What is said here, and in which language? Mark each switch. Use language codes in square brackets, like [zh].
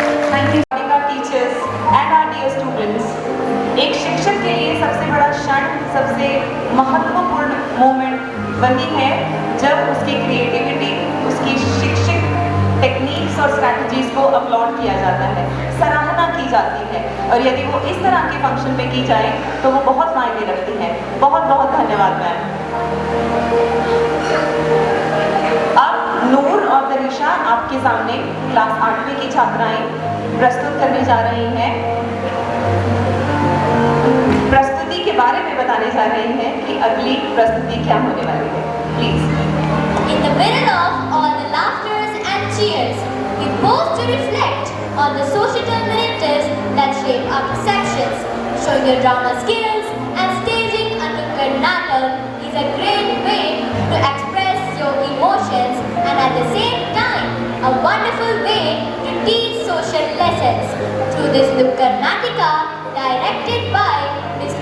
[en] Thank you, our teachers and our dear students. [hi] एक शिक्षक के लिए सबसे बड़ा क्षण, सबसे महत्वपूर्ण मोमेंट वही है जब उसकी क्रिएटिविटी, उसकी शिक्षक टेक्निक्स और स्ट्रैटेजीज को अपलॉड किया जाता है, सराहना की जाती है, और यदि वो इस तरह के फंक्शन में की जाए तो वो बहुत मायने रखती है। बहुत बहुत धन्यवाद मैम। अब नूर और दरीशा आपके सामने क्लास 8वीं की छात्राएं प्रस्तुत करने जा रही हैं। प्रस्तुति के बारे में बताने जा रही हैं कि अगली प्रस्तुति क्या होने वाली है। Please. [en] In the middle of all the laughters and cheers, we pause to reflect on the societal narratives that shape our perceptions. Showing your drama skills and staging a Nukkad Natak is a great way to express your emotions and at the same time a wonderful way to teach social lessons. Through this Nukkad Natika, directed by Ms.